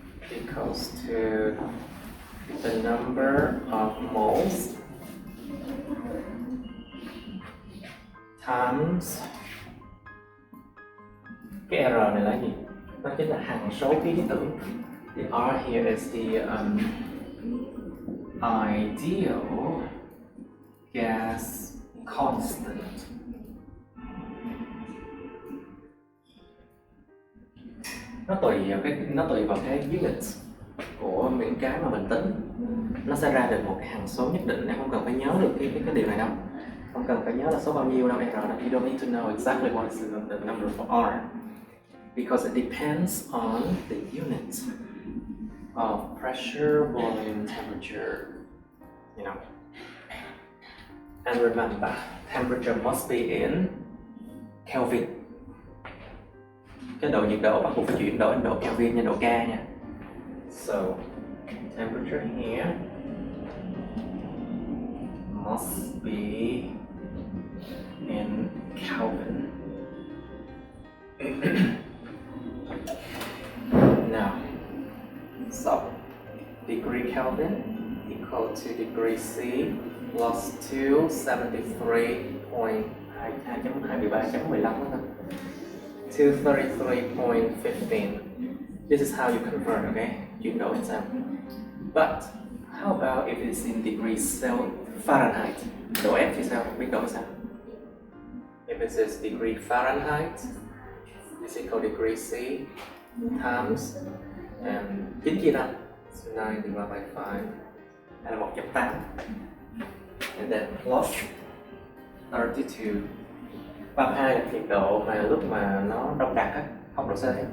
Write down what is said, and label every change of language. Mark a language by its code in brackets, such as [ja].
[en] equals to the number of moles times [vi] cái R này là gì? Nó chính là hằng số khí lý tưởng. [en] The R here is the ideal gas constant. [vi] Nó tùy vào cái units của những cái mà mình tính, nó sẽ ra được một cái hằng số nhất định. Em không cần phải nhớ được cái điều này đâu, không cần phải nhớ là số bao nhiêu đâu. R đâu, [en] you don't need to know exactly what is the number for R because it depends on the unit of pressure, volume, temperature, you know. And remember, temperature must be in Kelvin. [vi] Cái độ nhiệt độ bắt buộc phải chuyển đổi độ Kelvin nha, độ K nha. [en] So, temperature here must be in Kelvin. Now, so degree Kelvin equal to degree C plus 233.15. This is how you convert, okay? You know it. But how about if it's in degrees Fahrenheit? [vi] Độ F thì sao? Biết độ sao? [en] If it is degree Fahrenheit, is equal to degree C times 9 [vi] chia [en] 5, so 9 divided by 5, [vi] hay là [en] 1.8, and then plus 32. [vi] 32 là nhiệt độ mà lúc mà nó đông đặc á, không độ C.